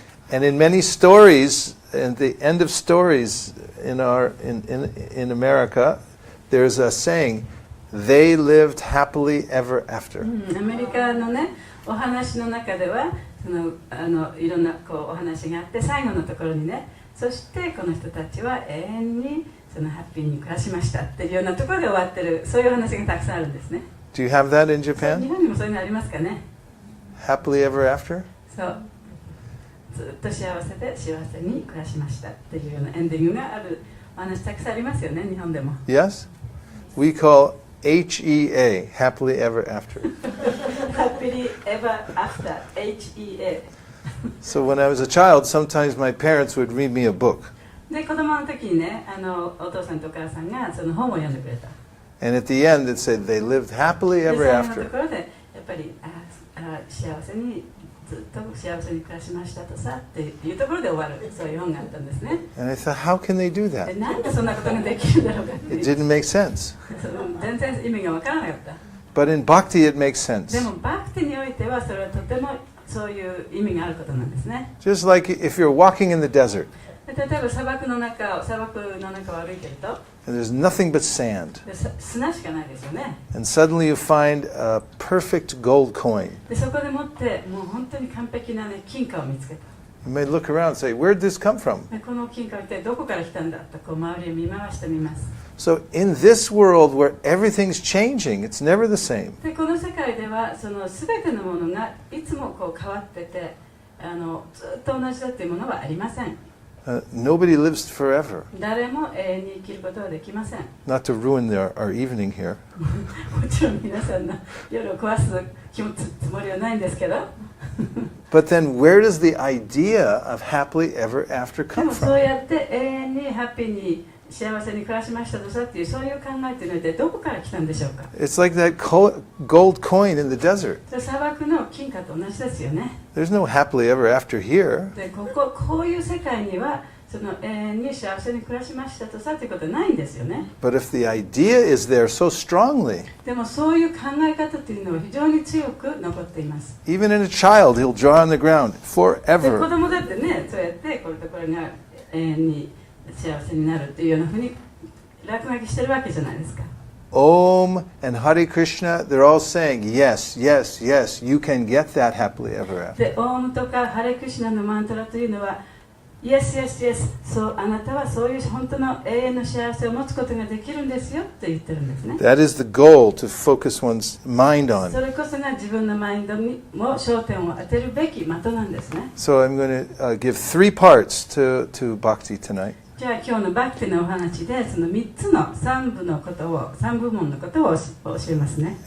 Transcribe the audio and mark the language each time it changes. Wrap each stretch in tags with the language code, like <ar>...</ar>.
<en>And in many stories, at the end of stories in America, there's a saying, they lived happily ever after.</en> <ja>アメリカのねお話の中ではいろんなお話があって最後のところにね、そしてこの人たちは永遠にそのハッピーに暮らしましたっていうようなところで終わってる、そういう話がたくさんあるんですね。</ja> <en>Do you have that in</en> <ja>日</ja> <en>Japan?</en> <ja>本にもそういうのありますかね。</ja> <en>Happily ever after?</en> <ja>そうずっと幸せで幸せに暮らしましたっていうようなエンディングがあるお話たくさんありますよね、日本でも。</ja> <en>Yes? We call HEA, happily ever after. Happily ever after, HEA。 So when I was a child, sometimes my parents would read me a book.</en> <ja>で子供の時にねお父さんとお母さんがその本を読んでくれた。</ja> <en>And at the end it said, they lived happily</en> <ja>で</ja> <en>ever</en> <ja>最後のと</ja> <en>after.</en> <ja>ころでやっぱり幸せにずっと幸せに暮らしましたとさっていうところで終わる、そういう本があったんですね。</ja> <en>And I thought, how can they do</en> <ja>で</ja> <en>that?</en> <ja>なんでそんなことができるんだろうかってい</ja> <en>It</en> <ja>う</ja> <en>didn't make sense.</en> <ja>全然意味がわからなかった。</ja> <en>But in Bhakti it makes sense.</en> <ja>でもバクティにおいてはそれはとてもそういう意味があることなんですね。</ja> <en>Just like if you're walking in the desert</en> <ja>で例えば砂漠の中を歩いてると</ja> <en>and there's nothing but sand,</en> <ja>で砂しかないですよね。</ja> <en>and suddenly you find a perfect gold coin.</en> <ja>でそこでもってもう本当に完璧な、ね、金貨を見つけた。</ja> <en>You may look around and say, where'd this come from?</en> <ja>でこの金貨は一体どこから来たんだとこう周りを見回してみます。</ja> <en>So in this world where everything's changing, it's never the same.</en> <ja>でこの世界ではその全てのものがいつもこう変わっててずっと同じだっていうものはありません。</ja> <en>Nobody lives forever.</en> <ja>誰も永遠に生きることはできません。</ja> <en>Not to ruin our evening here.</en> <ja>もちろん皆さんの夜を壊すつもりはないんですけど</ja> <en>But then where does the idea of happily ever after</en> <ja>で</ja> <en>come</en> <ja>もそう</ja> <en>from?</en> <ja>やって永遠にハッピーに幸せに暮らしましたとさっていうそういう考えっていうのはどこから来たんでしょうか。</ja> <en>It's like that gold coin in the desert.</en> <ja>それ砂漠の金貨と同じですよね。</ja> <en>There's no happily ever after here.</en> <ja>でこういう世界にはその永遠に幸せに暮らしましたとさということはないんですよね。</ja> <en>But if the idea is there so strongly,</en> <ja>でもそういう考え方というのは非常に強く残っています。</ja> <en>even in a child, he'll draw on the ground</en> <ja>で子</ja> <en>forever.</en> <ja>供だってね、そうやってこれとこれが永遠に幸せになるっていうようなふうに落書きしてるわけじゃないですか。</ja> <en>Om and Hare Krishna, they're all saying, yes, yes, yes, you can get that happily ever after.</en> <ja>で、オームとかハレクシナのマントラというのは、</ja> <en>Yes, yes, yes、</en> <ja>そうあなたはそういう本当の永遠の幸せを持つことができるんですよって言ってるんですね。</ja> <en>That is the goal to focus one's mind</en> <ja>そ</ja> <en>on.</en> <ja>れこそが自分のマインドにも焦点を当てるべき的なんですね。</ja> <en>So I'm going to give 3 parts to Bhakti tonight.</en> <ja>じゃあ今日のバクティのお話でその3つの3部門のことを教えますね。</ja>